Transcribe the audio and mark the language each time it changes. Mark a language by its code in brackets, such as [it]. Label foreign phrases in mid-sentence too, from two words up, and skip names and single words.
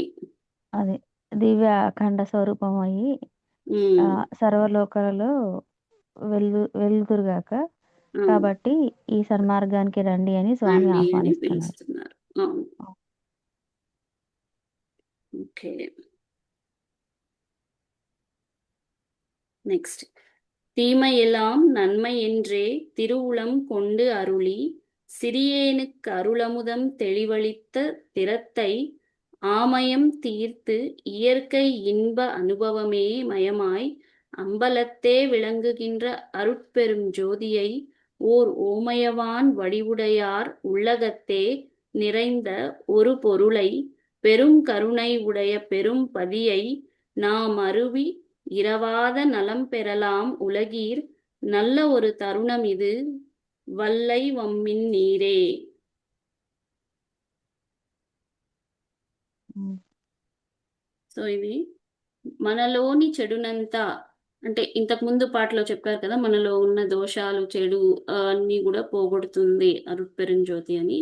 [te] అది దివ్య అఖండ స్వరూపం అయ్యి సర్వలోకాలలో వెలుగుతురుగాక. కాబట్టి ఈ సన్మార్గానికి రండి అని స్వామి ఆహ్వానిస్తున్నారు. [en] Okay, next. [ta] தீமை எல்லாம் நன்மை என்றே திருவுளம் கொண்டு அருளி சிறியேனுக்கு அருளமுதம் தெளிவளித்த திறத்தை ஆமயம் தீர்த்து இயற்கை இன்ப அனுபவமே மயமாய் அம்பலத்தே விளங்குகின்ற அருட்பெரும் ஜோதியை ஓர் ஓமயவான் வடிவுடையார் உள்ளகத்தே நிறைந்த ஒரு பொருளை பெரும் கருணை உடைய பெரும் பதியை நாம் அருவி இரவாத நலம் பெறலாம் உலகீர் நல்ல ஒரு தருணம் இது வல்லை வம்மின் நீரே. [te] సో ఇది మనలోని చెడునంతా, అంటే ఇంతకు ముందు పాటలో చెప్పారు కదా, మనలో ఉన్న దోషాలు చెడు అన్ని కూడా పోగొడుతుంది అరుట్పెరుంజ్యోతి అని.